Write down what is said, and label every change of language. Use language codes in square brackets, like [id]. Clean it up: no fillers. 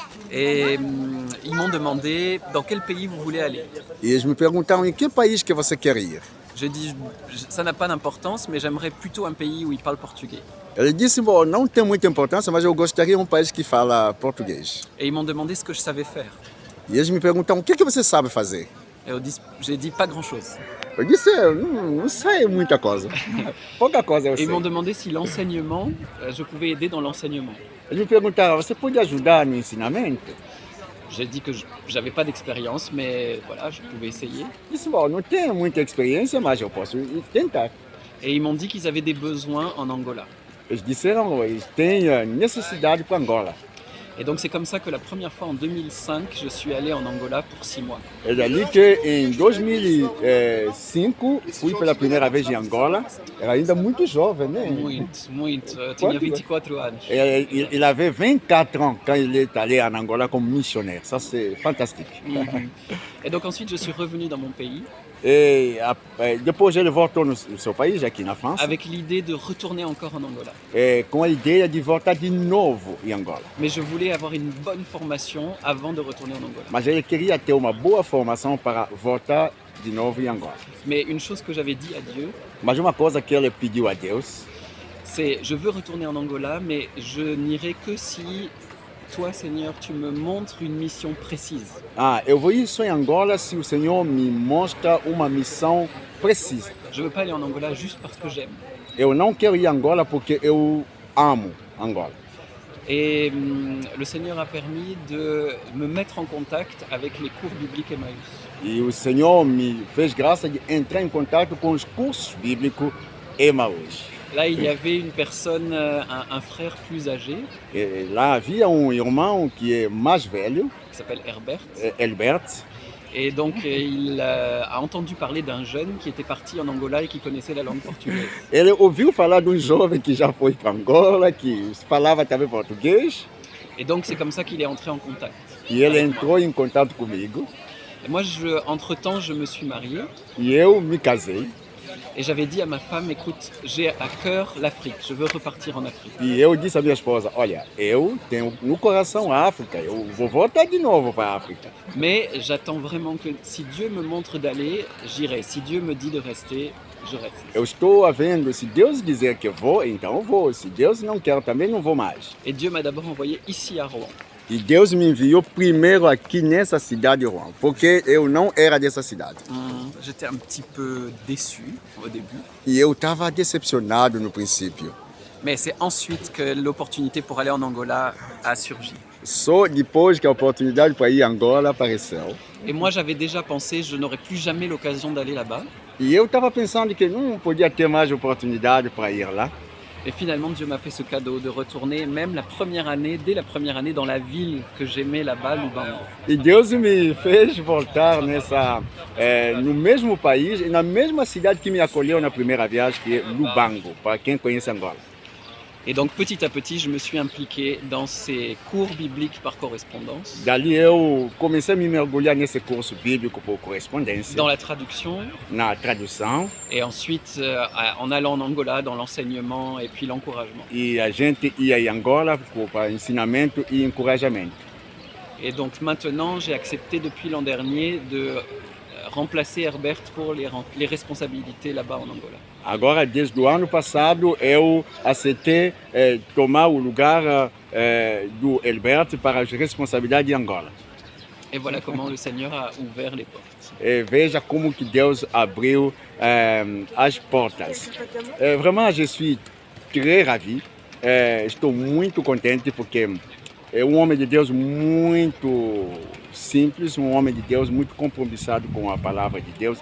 [fr] Et ils m'ont demandé dans quel pays vous voulez aller. [pt] E eles me perguntaram em que país que você quer ir. [fr] J'ai dit, ça n'a pas d'importance, mais j'aimerais plutôt un pays où ils parlent portugais. [pt] Ele disse, bom, não tem muita importância, mas eu gostaria de um país que fala português. [fr] Et ils m'ont demandé ce que je savais faire. [pt] E eles me perguntaram, o que você sabe fazer? [fr] Et j'ai dit pas grand-chose. [pt] Eu disse, eu não sei muita coisa. Pouca coisa eu [fr] Et [pt] sei. [fr] ils m'ont demandé si l'enseignement, je pouvais aider dans l'enseignement. [pt] Eles me perguntaram, você pode ajudar no ensinamento? [fr] J'ai dit que j'avais pas d'expérience, mais voilà, je pouvais essayer. [pt] Eu disse, bom, não tenho muita experiência, mas eu posso tentar. [fr] Et ils m'ont dit qu'ils avaient des besoins en Angola. [pt] Eles disseram, eles têm necessidade para Angola. [fr] Et donc c'est comme ça que la première fois en 2005, je suis allé en Angola pour 6 mois. [pt] É dali que em 2005 fui pela primeira vez em Angola. Era ainda muito jovem, né? Muito. Eu tinha 24 anos. [fr] Il avait 24 ans quand il est allé en Angola comme missionnaire. Ça, c'est fantastique. Et donc ensuite, je suis revenu dans mon pays. [pt] E depois ele voltou no seu país, aqui na França, [fr] avec l'idée de retourner encore en Angola. [pt] com a ideia de voltar de novo em Angola. [fr] Mais je voulais avoir une bonne formation avant de retourner en Angola. [pt] Mas ele queria ter uma boa formação para voltar de novo em Angola. [fr] Mais une chose que j'avais dit à Dieu, [pt] Mas uma coisa que ele pediu a Deus, [fr] C'est je veux retourner en Angola, mais je n'irai que si toi, Seigneur, tu me montres une mission précise. [pt] Ah, eu vou isso em Angola se o Senhor me mostra uma missão precisa. [fr] Je ne veux pas aller en Angola juste parce que j'aime. [pt] Eu não quero ir a Angola porque eu amo Angola. [fr] Et le Seigneur a permis de me mettre en contact avec les cours bibliques Emmaüs. [pt] E o Senhor me fez graça de entrar em contato com os cursos bíblicos Emaús. [fr] Là, il y avait une personne, un frère plus âgé, [pt] E lá havia um irmão que é mais velho, [fr] qui s'appelle Herbert. [pt] Herbert, [fr] Et donc, il a entendu parler d'un jeune qui était parti en Angola et qui connaissait la langue portugaise. [pt] ele ouviu falar de um jovem que já foi para Angola, que falava também português, [fr] Et donc, c'est comme ça qu'il est entré en contact. [pt] e ele entrou em contato comigo, [fr] Et moi, entre-temps, je me suis marié [pt] e eu me casei, [fr] et j'avais dit à ma femme, écoute, j'ai à cœur l'Afrique, je veux repartir en Afrique. [pt] e eu disse à minha esposa, olha, eu tenho no coração a África, eu vou voltar de novo para a África. [fr] Mais j'attends vraiment que si Dieu me montre d'aller, j'irai. Si Dieu me dit de rester, je reste. [pt] Eu estou vendo, se Deus dizer que eu vou, então eu vou, se Deus não quer também não vou mais. [fr] Et Dieu m'a d'abord envoyé ici à Rouen. [pt] E Deus me enviou primeiro aqui nessa cidade de Rouen, porque eu não era dessa cidade. [fr] J'étais un petit peu déçu au début, [pt] E eu estava decepcionado no princípio. [fr] mais c'est ensuite que l'opportunité pour aller en Angola a surgi. [pt] Só depois que a oportunidade para ir a Angola apareceu. [fr] Et moi, j'avais déjà pensé, je n'aurais plus jamais l'occasion d'aller là-bas. [pt] E eu estava pensando que não podia ter mais oportunidade para ir lá. [fr] Et finalement, Dieu m'a fait ce cadeau de retourner même la première année, dès la première année, dans la ville que j'aimais là-bas, Lubango. [pt] E Deus me fez voltar no mesmo país e na mesma cidade que me acolheu na primeira viagem, que é Lubango, para quem conhece Angola. [fr] Et donc, petit à petit, je me suis impliqué dans ces cours bibliques par correspondance, [pt] Dali eu comecei a me mergulhar nesse curso bíblico por correspondência, [fr] dans la traduction, [pt] na tradução, [fr] et ensuite en allant en Angola, dans l'enseignement et puis l'encouragement. [pt] e a gente ia em Angola para ensinamento e encorajamento. [fr] Et donc maintenant, j'ai accepté depuis l'an dernier de remplacer Herbert pour les responsabilités là-bas en Angola. [pt] Agora, desde o ano passado, eu aceitei tomar o lugar do Herbert para as responsabilidades de Angola. [fr] Et voilà comment le Seigneur a ouvert les portes. [pt] E veja como que Deus abriu as portas. [fr] Vraiment, je suis très ravi. [pt] Estou muito contente porque é um homem de Deus muito simples, um homem de Deus muito compromissado com a palavra de Deus.